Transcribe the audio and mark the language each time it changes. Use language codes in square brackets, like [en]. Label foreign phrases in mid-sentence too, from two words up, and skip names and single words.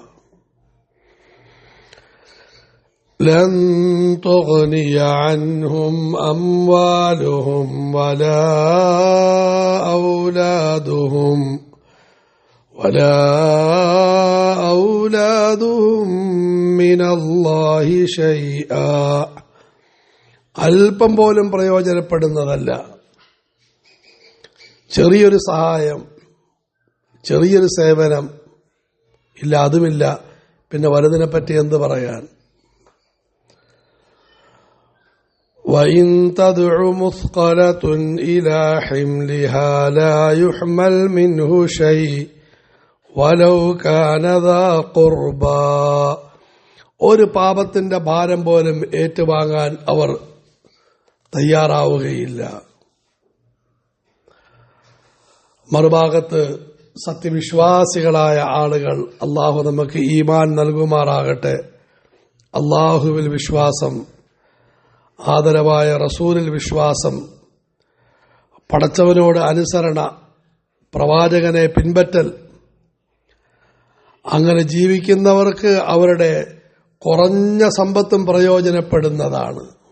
[ar] لن تغني عنهم أموالهم ولا أولادهم من الله شيئا. [ml] അല്പം പോലും പ്രയോജനപ്പെടുന്നതല്ല. ചെറിയൊരു സഹായം, ചെറിയൊരു സേവനം ഇല്ല, അതുമില്ല. പിന്നെ വലുതിനെപ്പറ്റി എന്ത് പറയാൻ? [ar] وَإِن تَدْعُ مُثْقَلَةٌ إِلَى حِمْلِهَا لَا يُحْمَلْ مِنْهُ شَيْءٌ وَلَوْ كَانَ ذَا قُرْبَى. [ml] ഒരു പാപത്തിന്റെ ഭാരം പോലും ഏറ്റുവാങ്ങാൻ അവർ തയ്യാറാവുകയില്ല. മറുഭാഗത്ത് സത്യവിശ്വാസികളായ ആളുകൾ, അള്ളാഹു നമുക്ക് ഈമാൻ നൽകുമാറാകട്ടെ, അള്ളാഹുവിൽ വിശ്വാസം, ആദരവായ റസൂലിൽ വിശ്വാസം, പടച്ചവനോട് അനുസരണ, പ്രവാചകനെ പിൻപറ്റൽ, അങ്ങനെ ജീവിക്കുന്നവർക്ക് അവരുടെ കുറഞ്ഞ സമ്പത്തും പ്രയോജനപ്പെടുന്നതാണ്.